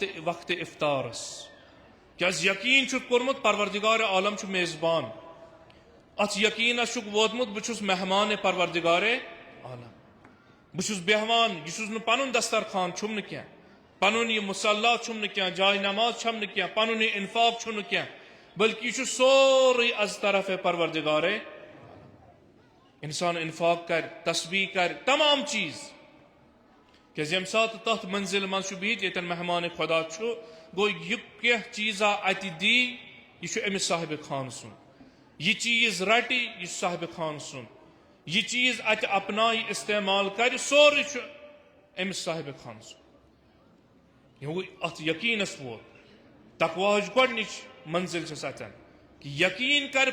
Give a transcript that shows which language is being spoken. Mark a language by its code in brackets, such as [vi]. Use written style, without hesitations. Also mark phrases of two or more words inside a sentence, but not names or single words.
[ks] وقتہِ افطارس کیٛازِ یقیٖن چھُکھ کوٚرمُت پروردگار عالم چھُ میزبان اتھ یقیٖنس چھُکھ ووتمُت بہٕ چھُس مہمان پروردگار عالم بہٕ چھُس بیٚہوان یہِ چھُس نہٕ پنُن دسترخان چھُم نہٕ کینٛہہ پنُن یہِ مُصلیٰ چھُم نہٕ کینٛہہ جاے نماز چھم نہٕ کینٛہہ پنُن یہِ انفاق چھُ نہٕ کینٛہہ بلکہ یہ چھُ سورُے از طرف پروردگار انسان انفاق کر تسبیح کر تمام چیٖز کیٛازِ ییٚمہِ ساتہٕ تتھ منزل منٛز چھُ بِہِتھ ییٚتٮ۪ن مہمان خۄدا چھُ گوٚو یہِ کینٛہہ چیٖزا اتہِ دی یہِ چھُ أمِس صاحبِ خان سُنٛد یہِ چیٖز رٹہِ یہِ چھُ صاحبِ خان سُنٛد یہ چیٖز اتہِ اپنایہِ استعمال کرِ سورُے چھُ أمِس صاحبِ خان سُنٛد یہِ اتھ یقیٖنس ووت تقواہٕچ گۄڈنِچ منزل چھس اتٮ۪ن کہ یقیٖن کر